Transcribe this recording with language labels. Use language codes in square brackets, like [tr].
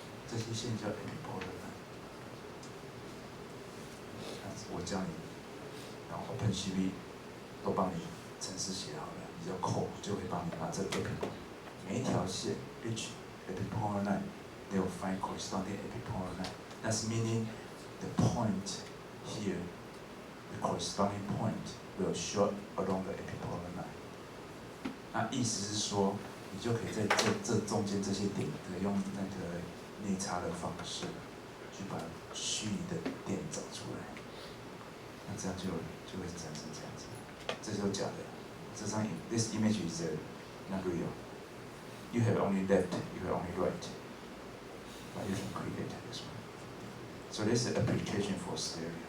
[zh] 这些线叫 epipolar line。我教你，然后 OpenCV 都帮你程式写好了。你要扣就会帮你把这个 epipolar， 每一条线 each epipolar line they will find corresponding epipolar line. [en] That's meaning the point here, the corresponding point will show along the epipolar line. [zh] 那意思是说，你就可以在这中间这些点，用那个内插的方式，去把虚拟的点找出来。那这样就会产生这样子，这就是假的。 [en] This image is not real. You have only left, you have only right, but you can create this one. So this is an application for stereo.